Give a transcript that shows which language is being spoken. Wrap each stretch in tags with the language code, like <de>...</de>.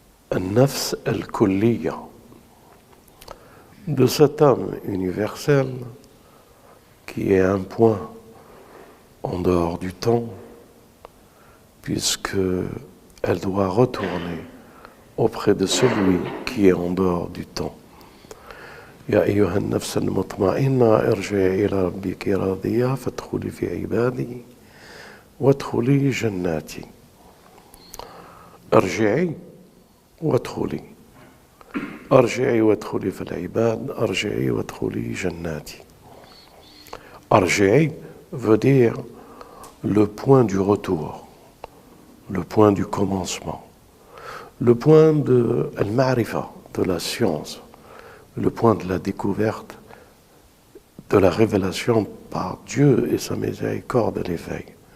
<fr>An-nafs al-kulliya. De cette âme universelle, qui est un point en dehors du temps, puisque elle doit retourner auprès de celui qui est en dehors du temps.</fr> <ar>يا أيها النفس المطمئنة ارجعي إلى ربك راضية فادخلي في عبادي وادخلي جناتي. ارجعي وادخلي. أرجعي وادخلي في العباد, أرجعي وادخلي جناتي.</ar> <fr>Arji'i veut dire le point du retour, le point du commencement, le point de al-ma'rifa, de la science, le point de la découverte, de la révélation par Dieu et sa miséricorde et l'éveil.</fr>